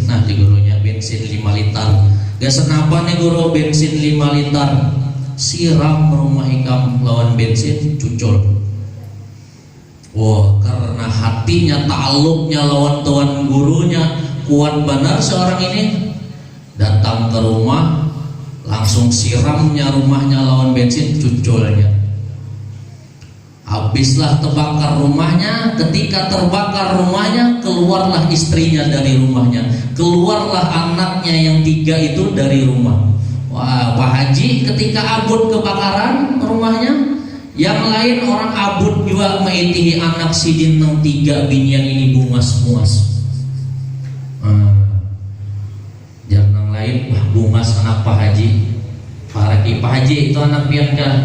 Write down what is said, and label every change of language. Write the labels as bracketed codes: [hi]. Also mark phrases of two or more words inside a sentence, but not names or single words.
[bjn] Nah di gurunya bensin 5 liter. Gak senapa nih guru bensin 5 liter, siram rumah ikam lawan bensin cucul. Karena hatinya, ta'alluqnya lawan tuan gurunya kuat benar, seorang ini datang ke rumah langsung siramnya rumahnya lawan bensin cuculnya. Habislah terbakar rumahnya. Ketika terbakar rumahnya, keluarlah istrinya dari rumahnya, keluarlah anaknya yang 3 itu dari rumah. Pak Haji ketika abut kebakaran rumahnya, yang lain orang abut juga maitihi anak sidin nang 3 binian ini bungas-bungas. Jangan lain, bungas anak Pak Haji. Pak Haji itu anak pian kan?